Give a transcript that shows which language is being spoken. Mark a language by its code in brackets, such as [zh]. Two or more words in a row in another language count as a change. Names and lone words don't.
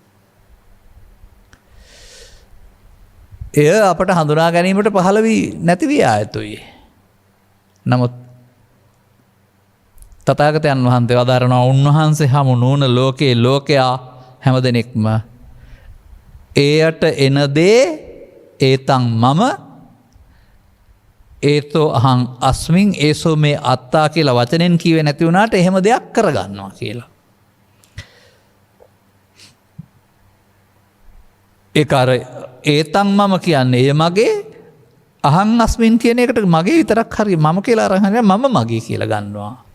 [si] එය අපට හඳුනා ගැනීමට පහළ වී නැති විය යුතුයි. නමුත් තථාගතයන් වහන්සේ වදාරනවා උන්වහන්සේ හමු නුවණ ලෝකේ ලෝකයා හැමදෙනෙක්ම එයට එන දේ [pi] ඒතං මම ඒතෝ අහං අස්මින් ඒසෝ මේ අත්තා [si] කියලා වචනෙන් කීවේ නැති වුණාට එහෙම දෙයක් කරගන්නවා කියලා. ඒක අර ඒතන් මම කියන්නේ ඒ මගේ [pi] අහං අස්මින් [si] කියන එකට මගේ විතරක් හරි මම කියලා අරන් හරිය මම මගේ කියලා ගන්නවා.